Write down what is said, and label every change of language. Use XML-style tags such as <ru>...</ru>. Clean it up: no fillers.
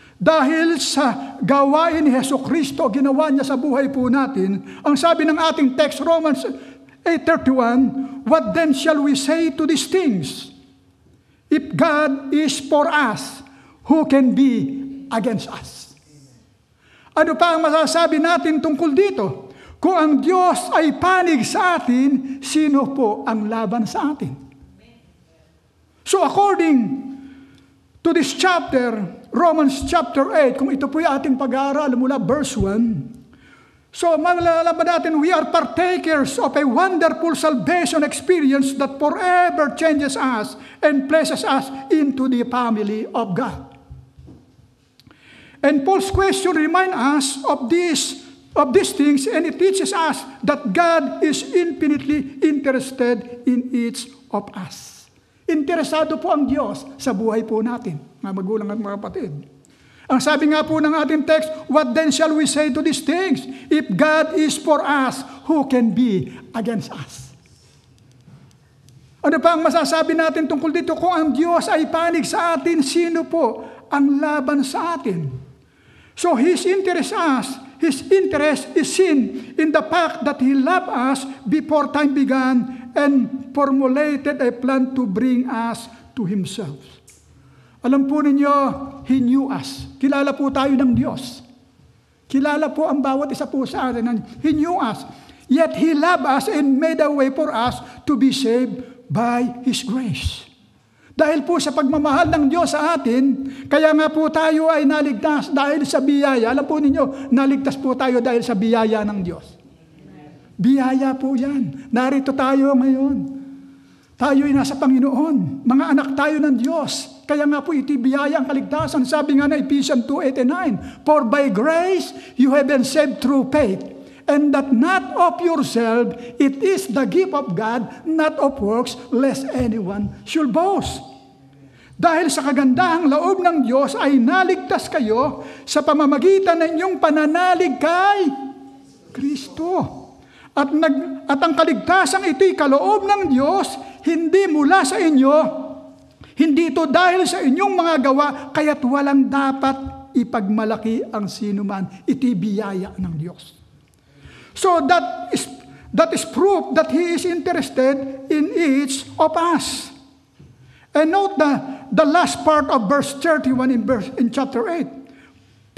<tl>Dahil sa gawain ni Hesus Kristo, ginawa niya sa buhay po natin, ang sabi ng ating text, Romans 8:31,</tl> <en>what then shall we say to these things? If God is for us, who can be against us?</en> <tl>Ano pa ang masasabi natin tungkol dito? Kung ang Diyos ay panig sa atin, sino po ang laban sa atin?</tl> <en>So according to this chapter, Romans chapter 8,</en> <tl>kung ito po yung ating pag-aaral mula verse 1, so malalaman natin,</tl> <en>we are partakers of a wonderful salvation experience that forever changes us and places us into the family of God. And Paul's question reminds us of these things, and it teaches us that God is infinitely interested in each of us.</en> <tl>Interesado po ang Diyos sa buhay po natin, mga magulang at mga kapatid. Ang sabi nga po ng ating text,</tl> <en>what then shall we say to these things? If God is for us, who can be against us?</en> <tl>Ano pa ang masasabi natin tungkol dito? Kung ang Diyos ay panig sa atin, sino po ang laban sa atin.</tl> <en>So His interest is seen in the fact that He loved us before time began and formulated a plan to bring us to Himself.</en> <tl>Alam po ninyo,</tl> <en>He knew us.</en> <tl>Kilala po tayo ng Diyos. Kilala po ang bawat isa po sa atin.</tl> <en>He knew us. Yet He loved us and made a way for us to be saved by His grace.</en> <tl>Dahil po sa pagmamahal ng Diyos sa atin, kaya nga po tayo ay naligtas dahil sa biyaya. Alam po ninyo, naligtas po tayo dahil sa biyaya ng Diyos. Biyaya po yan. Narito tayo ngayon. Tayo ay nasa Panginoon. Mga anak tayo ng Diyos. Kaya nga po iti biyaya ang kaligtasan. Sabi nga na</tl> <en>Ephesians 2:8-9, For by grace you have been saved through faith, and that not of yourself, it is the gift of God, not of works, lest anyone should boast.</en> <tl>Dahil sa kagandahang loob ng Diyos ay naligtas kayo sa pamamagitan ng inyong pananalig kay Kristo. At ang kaligtasang ito'y kaloob ng Diyos, hindi mula sa inyo, hindi ito dahil sa inyong mga gawa, kaya't walang dapat ipagmalaki ang sinuman. Ito'y biyaya ng Diyos.</tl> <en>So that is proof that He is interested in each of us. And note the last part of verse 31 in chapter 8.</en>